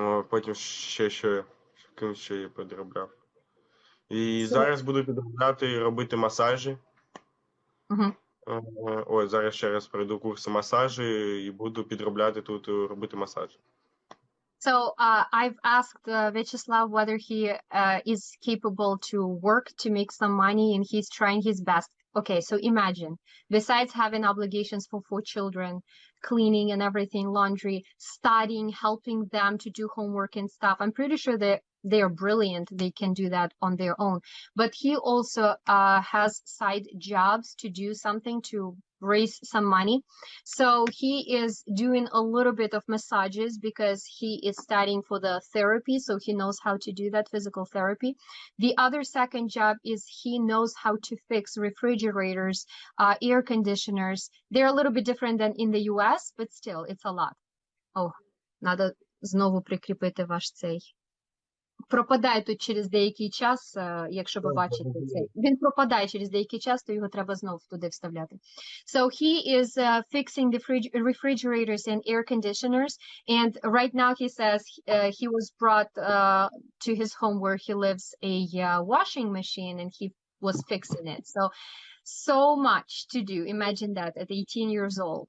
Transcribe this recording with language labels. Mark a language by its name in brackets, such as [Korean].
[Ukrainian] Потім ким ще я підробляв. І зараз буду підробляти і робити масажі. Ось зараз ще раз пройду курси масажі і буду підробляти тут, робити масаж. [English] So I've asked Vyacheslav whether he is capable to work to make some money, and he's trying his best. Okay, so imagine, besides having obligations for 4 children, cleaning and everything, laundry, studying, helping them to do homework and stuff, I'm pretty sure that they are brilliant. They can do that on their own. But he also has side jobs to do something to raise some money. So he is doing a little bit of massages because he is studying for the therapy, so he knows how to do that, physical therapy. The other second job is he knows how to fix refrigerators, air conditioners. They're a little bit different than in the US, but still, it's a lot. [Ukrainian] Oh, надо знову прикріпити ваш цей. Пропадає тут через деякий час, якщо ви бачите це. Він пропадає через деякий час, то його треба знову туди вставляти. [English] So he is fixing the refrigerators and air conditioners, and right now he says he was brought to his home where he lives a washing machine, and he was fixing it. So much to do. Imagine that at 18 years old.